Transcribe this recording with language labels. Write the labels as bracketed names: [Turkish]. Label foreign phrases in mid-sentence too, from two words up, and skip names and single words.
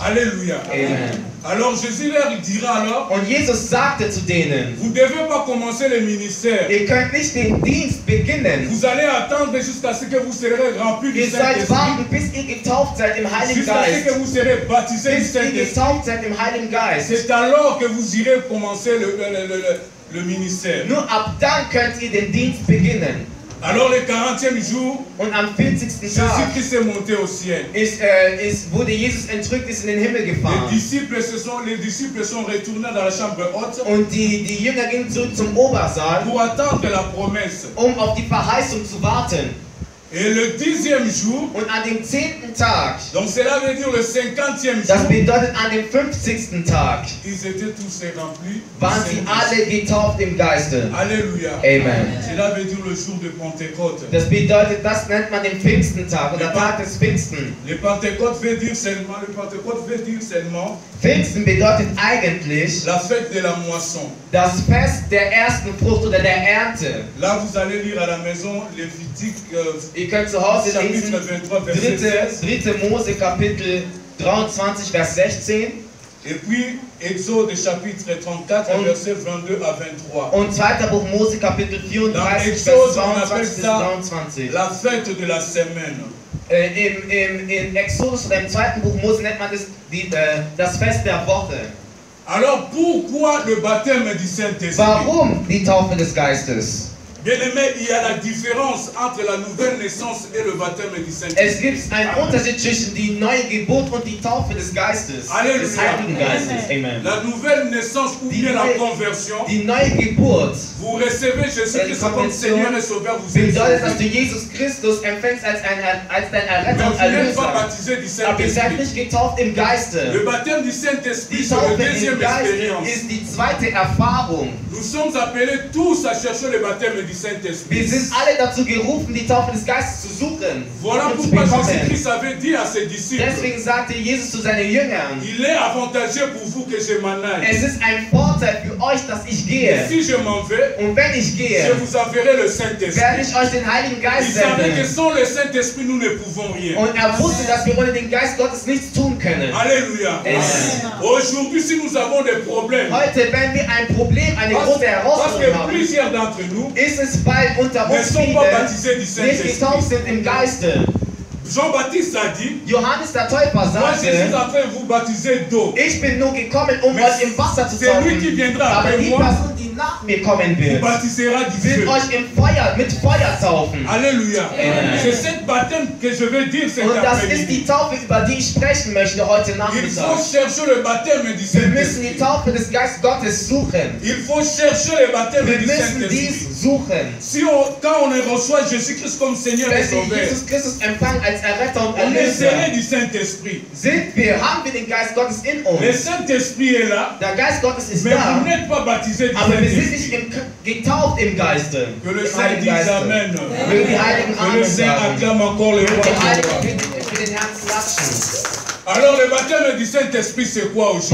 [French] Alléluia. Amen. Alors Jésus leur dira alors, [German] Und Jesus sagte zu denen, [French] vous ne devez pas commencer le ministère. [German] ihr könnt nicht den Dienst beginnen. [French] Vous allez attendre jusqu'à ce que vous serez remplis du [German] Ihr sollt [French] Saint-Esprit. [German] warten, bis ihr getauft seid im Heiligen [French] Jusqu'à ce que [German] Geist. [French] vous serez baptisés du [German] Bis ihr [French] Saint-Esprit. [German] getauft seid im Heiligen Geist. [French] C'est alors que vous irez commencer le ministère. [German] Nur ab dann könnt ihr den Dienst beginnen. [French] Alors le 40e jour, [German] Und am 40. Tag [French] Jésus-Christ est monté au ciel. [German] wurde Jesus entrückt, ist in den Himmel [French] Les [German] gefahren. [French] disciples sont retournés dans la chambre haute [German] Und die Jünger gingen zurück zum Obersaal, [French] pour attendre la promesse. [German] auf die Verheißung zu warten. [French] Et le 10e jour, [German] Und an dem 10. Tag, [French] donc cela veut dire le 50e [German] das [French] jour, [German] bedeutet an dem 50. Tag, [French] ils étaient tous remplis. du [German] waren sie [French] Saint-Esprit. [German] alle getauft im Geiste. [French] Alléluia. Amen. Cela veut dire le jour de Pentecôte. [German] Das bedeutet, das nennt man den Pfingstentag oder Tag des Pfingsten. [French] Le Pentecôte veut dire seulement, [German] Pfingsten bedeutet eigentlich [French] la fête de la moisson. [German] das Fest der ersten Frucht oder der Ernte. [French] Là, vous allez lire à la maison Lévitique [German] Ihr könnt zu Hause lesen, [French] chapitre 23, verset 16. [German] 3. Mose Kapitel 23, Vers 16 [French] Et puis Exode chapitre 34, [German] Und- [French] versets 22 à 23. [German] und 2. Buch Mose Kapitel 34, Vers [French] Exode, on appelle [German] 22 bis [French] ça [German] 23. [French] la fête de la semaine. [German] In Exodus oder im 2. Buch Mose nennt man das Fest der Woche. [French] Alors pourquoi le baptême du Saint-Esprit? [German] Warum die Taufe des Geistes? [French] Bien-aimé, il y a la différence entre la nouvelle naissance et le baptême du [German] Es [French] Saint-Esprit. [German] gibt einen Unterschied zwischen die neue Geburt und die Taufe des Geistes, Halleluja. des Heiligen Geistes. Amen. [French] La nouvelle naissance ou bien la conversion, [German] Die neue Geburt [French] vous recevez Jésus-Christ comme Seigneur et Sauveur, vous êtes [German] bedeutet, dass du [French] sauvé. [German] Jesus Christus empfängst als dein Erretter und [French] Mais vous n'êtes pas [German] Erlöser. [French] baptisé du [German] Aber ihr seid [French] Saint-Esprit. [German] nicht getauft im [French] Le [German] Geiste. [French] baptême du Saint-Esprit, [German] Die [French] c'est [German] Taufe [French] la deuxième [German] im Geist [French] expérience. [German] ist die zweite Erfahrung. [French] Nous sommes appelés tous à chercher le baptême du [German] Wir [French] Saint-Esprit. [German] sind alle dazu gerufen, die Taufe des Geistes zu suchen [French] Voilà [German] und zu [French] pourquoi [German] bekommen. [French] Jésus-Christ avait dit à ses disciples, [German] Deswegen sagte Jesus zu seinen Jüngern, [French] il est avantageux pour vous que je m'en aille. [German] es ist ein Vorteil für euch, dass ich [French] Et [German] gehe. [French] si je m'en vais, [German] Und wenn ich [French] je [German] gehe, [French] vous enverrai le [German] werde [French] Saint-Esprit. [German] ich euch den Heiligen [French] Il [German] Geist [French] savait que [German] senden. [French] sans le Saint-Esprit, nous ne pouvons rien. [German] Und er wusste, dass wir ohne den Geist Gottes nichts tun können. [French] Alléluia. Amen. Aujourd'hui, si nous avons des problèmes, [German] Heute, wenn wir ein Problem, eine [French] parce [German] große Herausforderung [French] que [German] haben, [French] plusieurs d'entre nous [German] ist es, weil unter [French] ne [German] uns [French] sont pas [German] viele [French] baptisés du [German] nicht [French] Saint-Esprit. [German] getauft sind im Geiste. [French] Jean-Baptiste a dit, [German] Johannes der Täufer [French] moi je suis [German] sagte, [French] en train de vous baptiser d'eau. [German] ich bin nur gekommen, um [French] Mais [German] euch im Wasser zu [French] c'est lui qui [German] taufen. [French] viendra [German] Aber [French] après [German] die [French] moi, [German] Person, die nach mir kommen [French] vous [German] wird, [French] baptisera du [German] wird [French] feu. [German] euch mit Feuer taufen. [French] Alléluia. Amen. C'est cette baptême que je veux dire cet [German] Und das ist [French] après-midi. [German] die Taufe, über die ich sprechen möchte heute [French] Il [German] Nachmittag. [French] faut chercher le baptême du [German] Wir müssen die [French] Saint-Esprit. [German] Taufe des Geistes Gottes suchen. [French] Il faut chercher le baptême [German] Wir [French] du [German] müssen [French] Saint-Esprit. [German] dies suchen. [French] Quand on reçoit Jésus-Christ comme Seigneur et [German] Wenn wir [French] Sauveur, [German] Jesus Christus empfangen als Erretter und [French] on est [German] Erlöser, [French] scellé du Saint-Esprit. [German] haben wir den Geist Gottes in [French] Le [German] uns. [French] Saint-Esprit est là, [German] Der Geist Gottes ist [French] mais vous [German] da, [French] n'êtes pas baptisé du [German] aber wir sind [French] Saint-Esprit. [German] nicht getauft im Geiste. [French] Que le [German] Im [French] Saint [German] Heiligen [French] dise [German] Geiste. [French] Amen. [German] Mögen die Heiligen [French] Que le [German] Amen [French] Saint [German] sagen. [French] acclame encore le [German] Mögen die [French] roi. [German] Heiligen für den Herzen latschen. [French] Alors le baptême du Saint-Esprit c'est quoi aujourd'hui?